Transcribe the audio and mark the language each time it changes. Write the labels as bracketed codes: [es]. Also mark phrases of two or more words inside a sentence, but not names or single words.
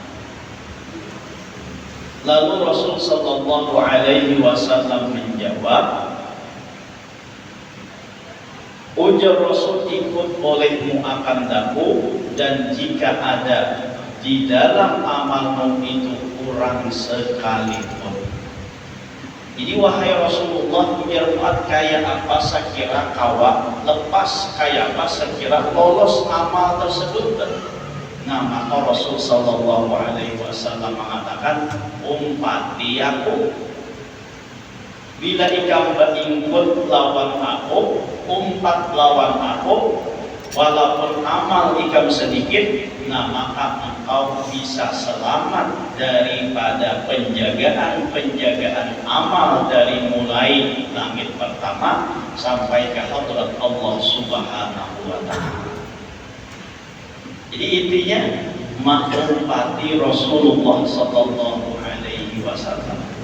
[bjn] Lalu Rasul [ar] صلى الله عليه وسلم [bjn] menjawab, ujar Rasul, ikut olehmu akan daku, dan jika ada di dalam amalmu itu kurang sekalipun. Jadi wahai Rasulullah, ujar Mu'adz, kayak apa sekira kawa lepas, kayak apa sekira lolos amal tersebut. Nah, maka Rasul [ar] صلى الله عليه وسلم [bjn] mengatakan, umpati aku, bila ikam beringkut lawan aku, umpat lawan aku, walaupun amal ikam sedikit, nah maka engkau bisa selamat daripada penjagaan amal dari mulai langit pertama sampai ke hadrat Allah [ar] سبحانه وتعالى. [bjn] Jadi intinya mengumpati Rasulullah [ar] صلى الله عليه وسلم.